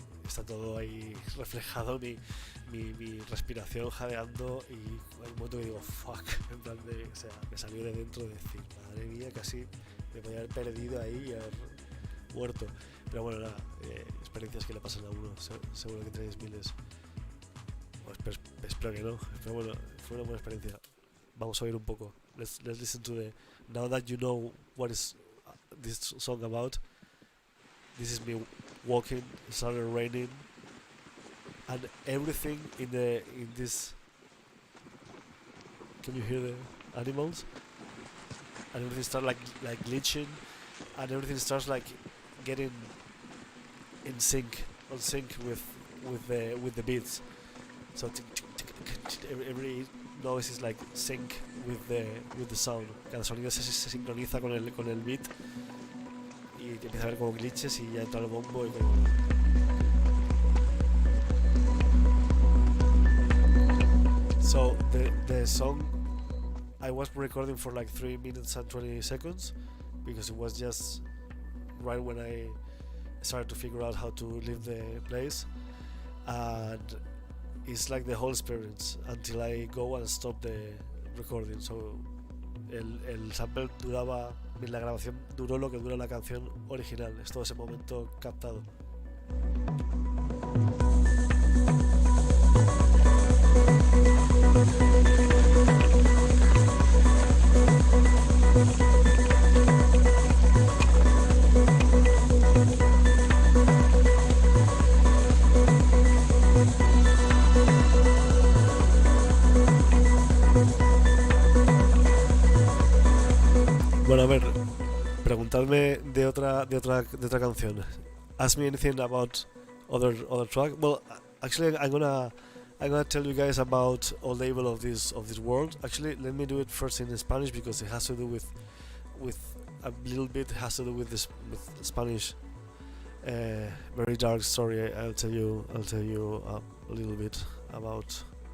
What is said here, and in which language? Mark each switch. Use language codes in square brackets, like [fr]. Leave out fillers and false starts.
[es] está todo ahí reflejado, mi respiración jadeando, y hay un momento que digo, fuck, en plan de, o sea, me salió de dentro de decir, madre mía, casi me podía haber perdido ahí y haber muerto. Pero bueno, nada, experiencias que le pasan a uno, seguro que tenéis miles. O espero que no, pero bueno, fue una buena experiencia. Vamos a oír un poco. [en] Let's listen to the. Now that you know what is this song about, this is me walking. It started raining, and everything in this. Can you hear the animals? And everything starts like glitching, and everything starts like getting in sync, on sync with the beats. So every noise is like sync with the sound. [es] Cada sonido se sincroniza con el beat, y empieza a haber como glitches y ya entra el bombo y como... [en] So the song I was recording for like 3 minutes and 20 seconds because it was just right when I started to figure out how to leave the place, and it's like the whole experience until I go and stop the recording. [es] So el sample duraba, la grabación duró lo que dura la canción original, es todo ese momento captado. Bueno, a ver, preguntadme de otra canción. [en] Ask me anything about other track. Well, actually, I'm gonna tell you guys about all the evil of this world. Actually, let me do it first in Spanish because it has to do with a little bit has to do with this with Spanish. Very dark story. I'll tell you a little bit about.